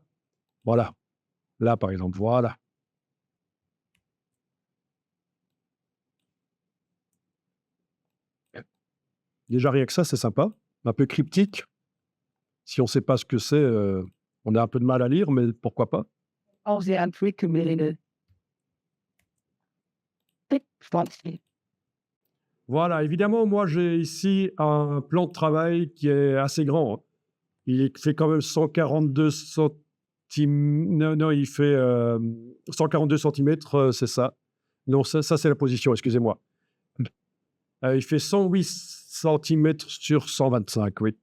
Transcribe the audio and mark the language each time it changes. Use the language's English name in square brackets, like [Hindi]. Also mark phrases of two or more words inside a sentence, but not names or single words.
[French] Voilà, là par exemple, voilà. Déjà rien que ça, c'est sympa, un peu cryptique. Si on ne sait pas ce que c'est, on a un peu de mal à lire, mais pourquoi pas? [Dutch] Als je aan het recomenderen. Ik vond het. [French] Voilà, évidemment, moi j'ai ici un plan de travail qui est assez grand, hein. Fait quand même 142 non, non, il fait 142 centimètres, c'est ça. Non, ça c'est la position, excusez-moi. Il fait 108 centimètres sur 125, oui.